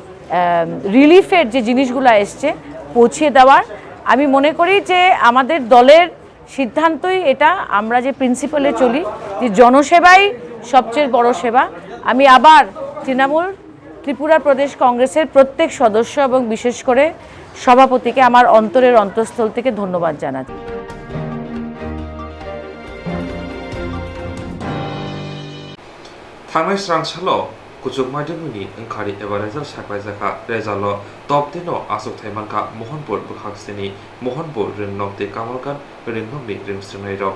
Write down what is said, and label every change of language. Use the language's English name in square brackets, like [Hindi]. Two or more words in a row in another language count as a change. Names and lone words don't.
[Bangla] রিলিফের যে জিনিসগুলো এসছে পৌঁছে দেওয়ার আমি মনে করি যে আমাদের দলের সিদ্ধান্তই এটা আমরা যে প্রিন্সিপালে চলি যে জনসেবাই সবচেয়ে বড় সেবা আমি আবার তৃণমূল ত্রিপুরা প্রদেশ কংগ্রেসের প্রত্যেক সদস্য এবং বিশেষ করে সভাপতিকে আমার অন্তরের অন্তঃস্থল থেকে ধন্যবাদ জানাচ্ছি [Kok Borok] थांनाय स्रांसालो कुचुकमाइदुमुनि ओंखारि एबा रेजाल्ट साख्लायजाखा रेजाल्टल टप 10 आसुक थाइमानखा महनपुर बुखांस्टेनि महनपुर रिंनकति कामलगान रिंनकनि रिंस्रिंनाय रक